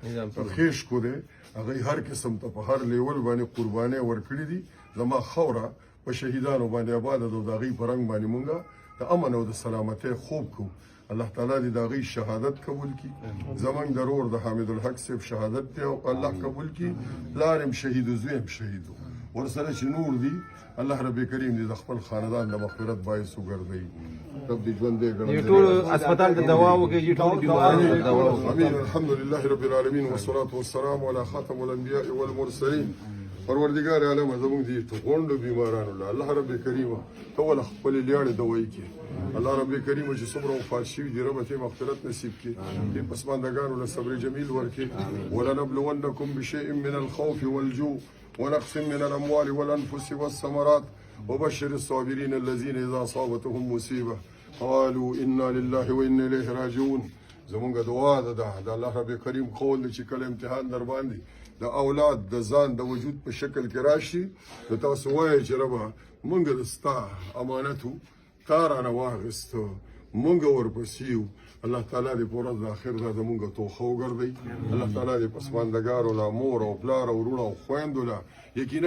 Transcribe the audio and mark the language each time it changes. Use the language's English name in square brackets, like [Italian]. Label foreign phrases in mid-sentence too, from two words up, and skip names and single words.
[Pashto] خیشکو دی هغوی هر قسم ته په هر لیول باندې قربانۍ ورکړي دي زما خاوره په شهیدانو باندې آباده ده او د هغوی په رنګ باندې مونږ د امن او د سلامتۍ خوب کوو الله تعالی دې د هغوی شهادت قبول کړي زمونږ د رور د حامد الحق صاحب شهادت دی او الله قبول کړي پلار هم شهید و زوی هم شهید و ورسره چې نور دي الله رب کریم دې د خپل خاندان د مغفرت باعث وګرځوي رب دې ژوندی ګړندی ټول هسپتال ته دوا وکړي ټول بیمارانو ته دوا وکړي [Arabic] امين الحمد لله رب العالمين والصلاه والسلام على خاتم الانبياء والمرسلين [Pashto] پروردگار عالم زمونږ دې غونډو بیمارانو له الله رب کریم ته ول خپل لیاړې دوی کې الله رب کریم چې څومره وفات شوي دي رب ته مغفرت نصیب کړي دې پسماندګانو له صبر جمیل ورکړي [Arabic] ولنبلونکم بشیء من الخوف والجوع ونقص من الاموال والانفس والثمرات وبشر الصابرين الذين اذا اصابتهم مصيبه قالوا انا لله وانا اليه راجعون [Pashto] زمونږ دعا ده د الله رب کریم قول چې کله امتحان در باندې د اولاد د ځان د وجود په شکل کې راشي نو تاسو وایئ چې ربه مونږ د ستا امانت و تا رانه واخیسته مونږ ورپسې یو الله تعالی دې په ورځ د آخر دا زمونږ توښه وګرځوي الله تعالی دې پسماندګانو له مور او پلار او وروڼه او خویندو له یقینا